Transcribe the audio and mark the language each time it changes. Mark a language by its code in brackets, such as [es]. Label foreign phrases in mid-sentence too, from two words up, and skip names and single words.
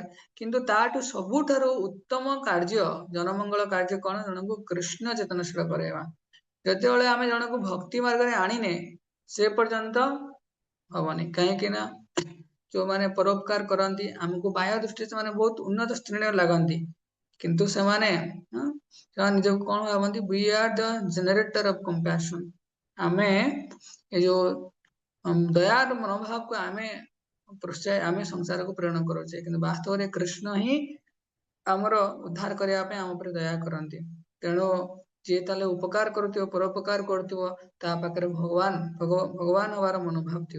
[or] କିନ୍ତୁ ତାଠୁ ସବୁଠାରୁ ଉତ୍ତମ କାର୍ଯ୍ୟ, ଜନମଙ୍ଗଳ କାର୍ଯ୍ୟ କଣ, ଜଣଙ୍କୁ କୃଷ୍ଣ ଚେତନଶୀଳ କରାଇବା। ଯେତେବେଳେ ଆମେ ଜଣକୁ ଭକ୍ତି ମାର୍ଗରେ ଆଣିନେ, ସେ ପର୍ଯ୍ୟନ୍ତ ହବନି। କାହିଁକି ନା ଯୋଉମାନେ ପରୋପକାର କରନ୍ତି, ଆମକୁ ବାହ୍ୟ ଦୃଷ୍ଟିରେ ସେମାନେ ବହୁତ ଉନ୍ନତ ଶ୍ରେଣୀର ଲାଗନ୍ତି, କିନ୍ତୁ ସେମାନେ ନିଜକୁ କଣ ଭାବନ୍ତି, [en] we are the generator of compassion। [or] ଆମେ ଏ ଯୋଉ ଦୟାର ମନୋଭାବକୁ ଆମେ ସଂସାରକୁ ପ୍ରେରଣ କରୁଛେ, କିନ୍ତୁ ବାସ୍ତବରେ କୃଷ୍ଣ ହିଁ ଆମର ଉଦ୍ଧାର କରିବା ପାଇଁ ଆମ ଉପରେ ଦୟା କରନ୍ତି। ତେଣୁ ଯିଏ ତାହେଲେ ଉପକାର କରୁଥିବ, ପରୋପକାର କରୁଥିବ, ତା ପାଖରେ ଭଗବାନ ହବାର ମନୋଭାବ ଥିବ।